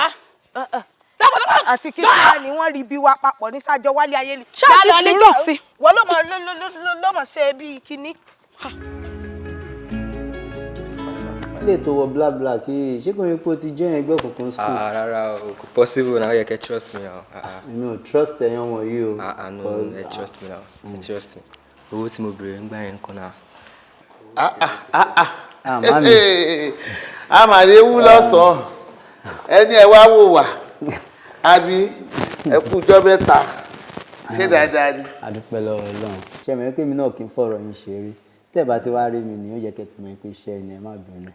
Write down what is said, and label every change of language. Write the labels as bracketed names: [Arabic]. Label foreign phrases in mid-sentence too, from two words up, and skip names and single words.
[Yoruba] Àti kí wá ni wọ́n rí bí wa papọ̀ ní sájọ wálé ayé ni. Ṣáà ti sùúrù sí. Wọ́n ló mọ̀ ṣe bí kinní. lè tó wọ bla bla kí ṣé kò ní pé o ti join ẹgbẹ́ òkùnkùn school. Rárá o kò [English] possible now. You can trust me now. No, trust [Yoruba] ẹ̀yàn wọ̀nyí o. [English] No, trust me now. Trust me. [Yoruba] Owó tí mo béèrè ń gbà yẹn kan náà. Mami. Àmàlẹ́ wú lọ́sàn-án ẹni ẹ wá wò wá àbí ẹ kújọ́ mẹ́ta ṣé dáadáa ni. Adúpẹ́ lọ́wọ́ Ọlọ́run ṣé mi pé mi náà kì í fọ̀rọ̀ yín ṣeré tẹ́ bá ti wá rí mi ni ó yẹ kẹ́ ti mọ̀ pé iṣẹ́ ni ẹ má bínú.